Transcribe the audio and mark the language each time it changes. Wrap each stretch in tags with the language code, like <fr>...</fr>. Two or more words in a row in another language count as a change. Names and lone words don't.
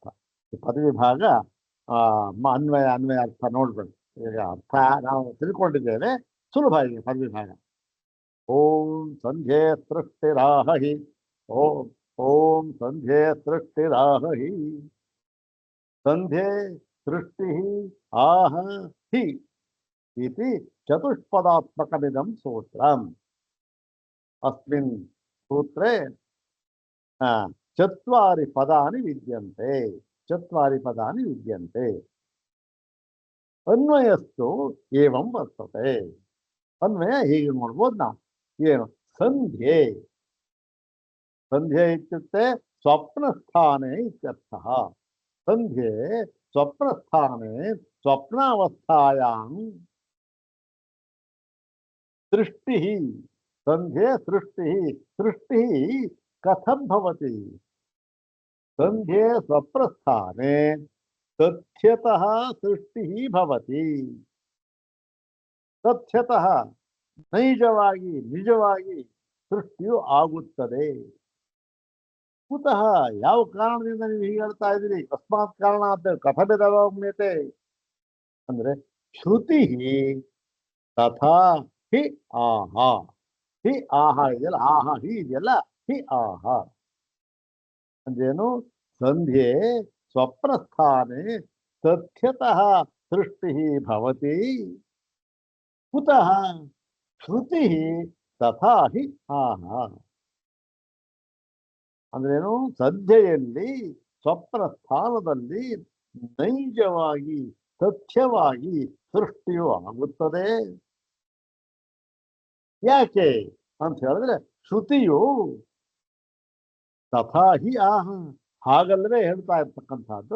<kn>ಪದವಿ ಭಾಗ ಅನ್ವಯ ಅರ್ಥ ನೋಡ್ಬೇಡಿ. ಈಗ ಅರ್ಥ ನಾವು ತಿಳ್ಕೊಂಡಿದ್ದೇವೆ, ಸುಲಭ ಇದೆ ಪದವಿ ಭಾಗ.</kn> <sa>ಓಂ ಸಂಧ್ಯೆ ಸೃಷ್ಟಿರಾಹಿ. ಓಂ ಸಂಧ್ಯೆ ಸೃಷ್ಟಿರಾಹಿ. ಸಂಧ್ಯೆ ಸೃಷ್ಟಿ ಆಹ ಹಿ ಇತಿ ಚತುಷ್ಪದಾತ್ಮಕಮಿದಂ ಸೂತ್ರಂ. ಅಸ್ಮಿನ್ ಸೂತ್ರೇ ಚತ್ವಾರಿ ಪದಾನಿ ವಿದ್ಯಂತೆ. ಚತ್ವಾರಿ ಪದಾನಿ ವಿದ್ಯಂತೆ. ಅನ್ವಯಸ್ತು ಏವಂ ವರ್ತತೆ.</sa> <kn>ಅನ್ವಯ ಹೀಗೆ ನೋಡ್ಬೋದು ನಾವು. ಏನು? ಸಂಧ್ಯೆ.</kn> <sa>ಸಂಧ್ಯೆ ಇತ್ಯುಕ್ತೆ ಸ್ವಪ್ನಸ್ಥಾನೆ ಇತ್ಯರ್ಥಃ. ಸಂಧ್ಯೆ ಸ್ವಪ್ನಸ್ಥಾನೆ ಸ್ವಪ್ನಾವಸ್ಥಾಯಾಂ ಸೃಷ್ಟಿ. ಸಂಧ್ಯೆ ಸೃಷ್ಟಿ. ಸೃಷ್ಟಿ ಕಥಂ ಭವತಿ? ಸಂಧ್ಯೆ ಸ್ವಪ್ನಸ್ಥಾನೆ ತಥ್ಯತಃ ಸೃಷ್ಟಿ ಭವತಿ.</sa> <kn>ತಥ್ಯತಃ ನೈಜವಾಗಿ ನಿಜವಾಗಿ ಸೃಷ್ಟಿಯು ಆಗುತ್ತದೆ. ಕುತಃ ಯಾವ ಕಾರಣದಿಂದ ನೀವು ಹೀಗೆ ಹೇಳ್ತಾ ಇದ್ದೀರಿ?</kn> <sa>ಅಸ್ಮಾತ್ ಕಾರಣ</sa> <kn>ಅಂತ</kn> <sa>ಕಥಮಿದವಮ್ಯತೆ</sa> <kn>ಅಂದ್ರೆ</kn> <sa>ಶ್ರುತಿ ತಥಾ ಹಿ ಆಹ. ಹಿ ಆಹ</sa> <kn>ಇದೆಯಲ್ಲ,</kn> <sa>ಆಹ ಹಿ</sa> <kn>ಇದೆಯಲ್ಲ,</kn> <sa>ಹಿ ಆಹ</sa> <kn>ಅಂದ್ರೇನು?</kn> <sa>ಸಂಧ್ಯೆ ಸ್ವಪ್ನಸ್ಥಾನೆ ತಥ್ಯತಃ ಸೃಷ್ಟಿ ಭವತಿ. ಕುತಃ ಶ್ರುತಿ ತಥಾ ಹಿ ಆಹ ಅಂದ್ರೇನು?</sa> <kn>ಸಂಧ್ಯೆಯಲ್ಲಿ ಸ್ವಪ್ನ ಸ್ಥಾನದಲ್ಲಿ ನೈಜವಾಗಿ ಸತ್ಯವಾಗಿ ಸೃಷ್ಟಿಯು ಆಗುತ್ತದೆ. ಯಾಕೆ ಅಂತ ಹೇಳಿದ್ರೆ ಶ್ರುತಿಯು</kn> <sa>ತಥಾ ಹಿ ಆಹ</sa> <kn>ಹಾಗಲ್ಲವೇ ಹೇಳ್ತಾ ಇರ್ತಕ್ಕಂಥದ್ದು.</kn>